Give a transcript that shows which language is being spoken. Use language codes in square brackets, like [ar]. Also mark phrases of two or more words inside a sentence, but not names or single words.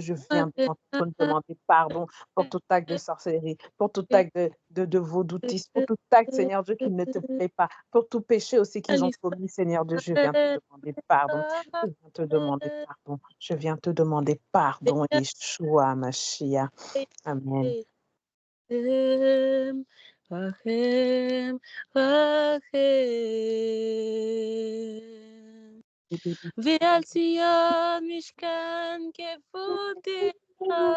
[fr] Je viens devant ton trône demander pardon pour tout acte de sorcellerie, pour tout acte de vaudoutisme, pour tout acte, Seigneur Dieu, qui ne te plaît pas, pour tout péché aussi qu'ils ont commis, Seigneur Dieu. Je viens te demander pardon. Je viens te demander pardon. Je viens te demander pardon, Yeshua Mashiach. Amen. [he] Rachem, ועל ציון משכן כבודך,